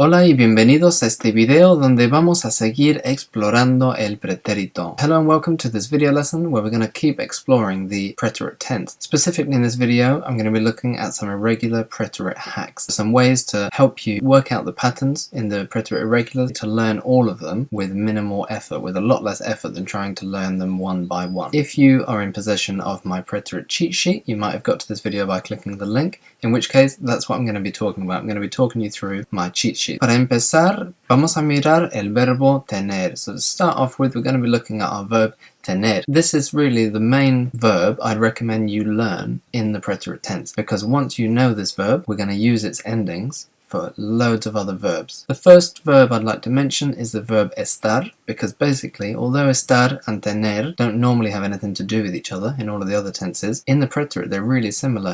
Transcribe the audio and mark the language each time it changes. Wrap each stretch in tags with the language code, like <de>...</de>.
<es>Hola y bienvenidos a este video donde vamos a seguir explorando el pretérito.</es> <en>Hello and welcome to this video lesson where we're going to keep exploring the preterite tense. Specifically in this video, I'm going to be looking at some irregular preterite hacks. Some ways to help you work out the patterns in the preterite irregulars to learn all of them with minimal effort, with a lot less effort than trying to learn them one by one. If you are in possession of my preterite cheat sheet, you might have got to this video by clicking the link, in which case that's what I'm going to be talking about. I'm going to be talking you through my cheat sheet.</en> <es>Para empezar, vamos a mirar el verbo tener.</es> <en>So to start off with, we're going to be looking at our verb tener. This is really the main verb I'd recommend you learn in the preterite tense, because once you know this verb, we're going to use its endings for loads of other verbs. The first verb I'd like to mention is the verb estar, because basically, although estar and tener don't normally have anything to do with each other in all of the other tenses, in the preterite they're really similar.</en>